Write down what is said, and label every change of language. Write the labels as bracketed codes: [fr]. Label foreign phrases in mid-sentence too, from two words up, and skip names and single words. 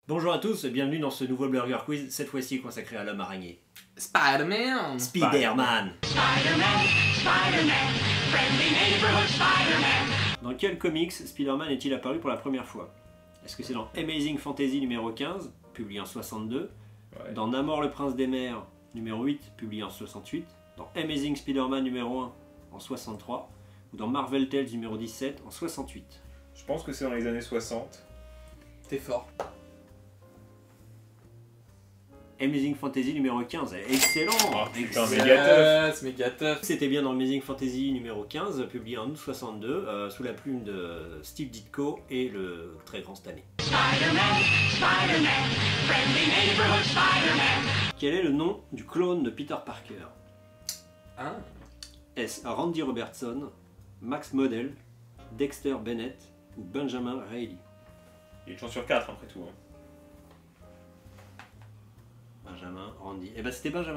[fr] Bonjour à tous et bienvenue dans ce nouveau Burger Quiz, cette fois-ci consacré à l'homme araignée. Spider-Man! Spider-Man! [en] Spider-Man, Spider-Man, friendly neighborhood Spider-Man. [fr] Dans quel comics Spider-Man est-il apparu pour la première fois? Est-ce que c'est dans Amazing Fantasy numéro 15, publié en 62, dans Namor le Prince des Mers, numéro 8, publié en 68, dans Amazing Spider-Man numéro 1, en 63, ou dans Marvel Tales numéro 17, en 68? Je pense que c'est dans les années 60. T'es fort. Amazing Fantasy numéro 15, excellent! Oh putain, Excellent. méga C'est méga tough. C'était bien dans Amazing Fantasy numéro 15, publié en août 62, sous la plume de Steve Ditko et le très grand Stan Lee. [en] Spider-Man, Spider-Man, friendly neighborhood Spider-Man. [fr] Quel est le nom du clone de Peter Parker? Hein? Est-ce Randy Robertson, Max Model, Dexter Bennett ou Benjamin Reilly? Il y a une chance sur 4 après tout. Hein. Benjamin, Randy. Eh ben c'était Benjamin.